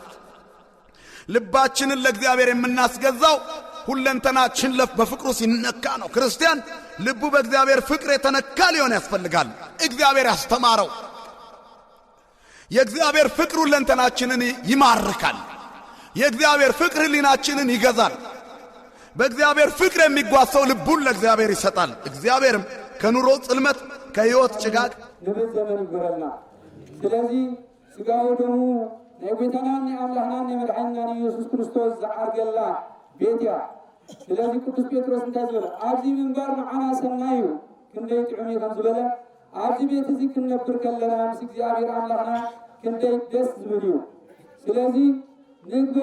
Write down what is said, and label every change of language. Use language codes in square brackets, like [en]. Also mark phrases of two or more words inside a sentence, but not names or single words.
[am] ልባችንን ለእግዚአብሔር የምናስገዛው ሁለንተናችን በፍቅሩ ሲነካ ነው። ክርስቲያን ልቡ በእግዚአብሔር ፍቅር የተነካ ሊሆን ያስፈልጋል። እግዚአብሔር ያስተማረው የእግዚአብሔር ፍቅር ሁለንተናችንን ይማርካል። የእግዚአብሔር ፍቅር ሕሊናችንን ይገዛል። በእግዚአብሔር ፍቅር የሚጓዝ ሰው ልቡን ለእግዚአብሔር ይሰጣል። እግዚአብሔርም ከኑሮ ጽልመት ከሕይወት ጭጋግ [ti] ንብት ዘመን ይጎረልና። ስለዚህ ሥጋው ደሙ ናይ ጌታናን የአምላክናን የመድኃኒናን ኢየሱስ ክርስቶስ ዝዓርገላ ቤት እያ። ስለዚህ ቅዱስ ጴጥሮስ እንታይ ዝበለ ኣብዚ ምንባር ንዓና ሰናይ እዩ ክንደይ ጥዑም እዩ ከም ዝበለ ኣብዚ ቤት እዚ ክንነብር ከለና ምስ እግዚአብሔር አምላክና ክንደይ ደስ ዝብል እዩ። ስለዚ ንግበር